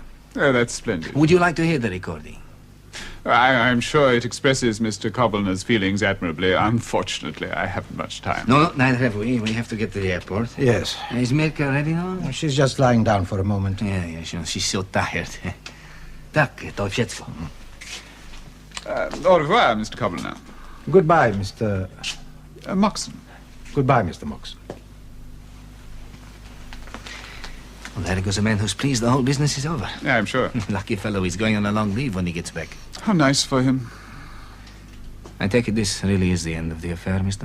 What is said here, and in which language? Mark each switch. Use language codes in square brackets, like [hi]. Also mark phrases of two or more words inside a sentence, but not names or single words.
[en] Oh, that's splendid. Would you like to hear the recording? I'm sure it expresses Mr. Kobilner's feelings admirably. Unfortunately, I haven't much time. No, neither have we. We have to get to the airport. Yes. Is Mirka ready now? She's just lying down for a moment. Yeah, she's so tired. [pl] Tak, to wszystko. [fr] Au revoir, [en] Mr. Kobilner. Goodbye, Mr... Moxon. Goodbye, Mr. Moxon. Well, there goes a man who's pleased the whole business is over. Yeah, I'm sure. Lucky fellow, he's going on a long leave when he gets back. How nice for him. I take it this really is the end of the affair, Mr.